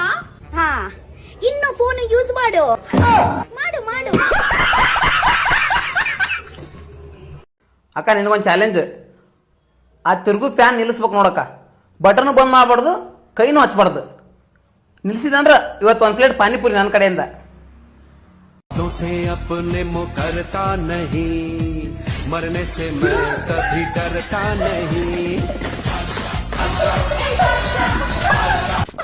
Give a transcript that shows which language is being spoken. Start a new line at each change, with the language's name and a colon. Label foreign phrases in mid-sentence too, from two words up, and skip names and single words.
Kannada: ಹಾ, ಇನ್ನು ಫೋನ್ ಯೂಸ್ ಮಾಡು ಮಾಡು ಮಾಡು. ಅಕ್ಕ ನಿನಗೊಂದು ಚಾಲೆಂಜ್. ಆ ತಿರುಗು ಫ್ಯಾನ್ ನಿಲ್ಲಿಸ್ಬೇಕು ನೋಡಕ್ಕ. ಬಟನ್ ಬಂದ್ ಮಾಡಬಾರ್ದು, ಕೈನೂ ಹಚ್ಬಾರ್ದು. ನಿಲ್ಸಿದಂದ್ರ ಇವತ್ತು 1 ಪ್ಲೇಟ್ ಪಾನಿಪುರಿ ನನ್ನ ಕಡೆಯಿಂದ.
Hindi: अपने मुकरता नहीं, मरने से मैं कभी डरता नहीं.